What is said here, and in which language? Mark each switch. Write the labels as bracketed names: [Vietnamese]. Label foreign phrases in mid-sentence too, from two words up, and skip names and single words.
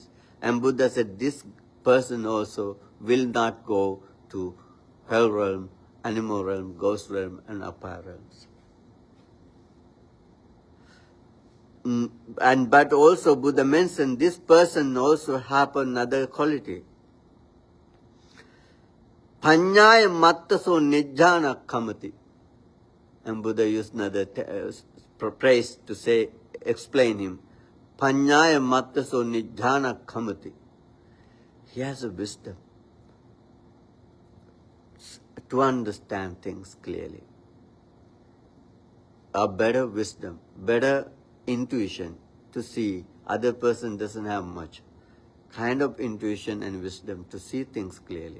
[English] And Buddha said this person also will not go to hell realm, animal realm, ghost realm, and upper realms. But also Buddha mentioned this person also have another quality. [Pali] Panyaya mattaso nijjana kamati. [English] And Buddha used another phrase to say, explain him. [Pali] Panyaya mattaso nijjana kamati. [English] He has a wisdom to understand things clearly. A better wisdom, better intuition to see. Other person doesn't have much. Kind of intuition and wisdom to see things clearly.